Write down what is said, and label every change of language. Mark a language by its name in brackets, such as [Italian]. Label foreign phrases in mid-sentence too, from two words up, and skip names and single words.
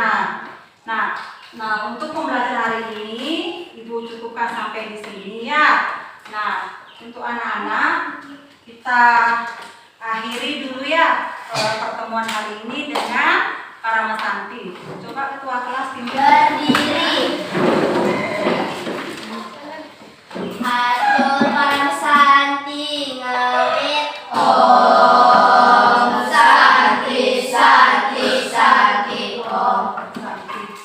[Indonesian] Nah, untuk pembelajaran hari ini Ibu cukupkan sampai di sini ya. Nah, untuk anak-anak kita akhiri dulu ya pertemuan hari ini dengan Karama Santi. Coba ketua kelas berdiri. [Balinese] Atur Karama Santi ngawit. [Sanskrit] Om Santi Santi Santi Om.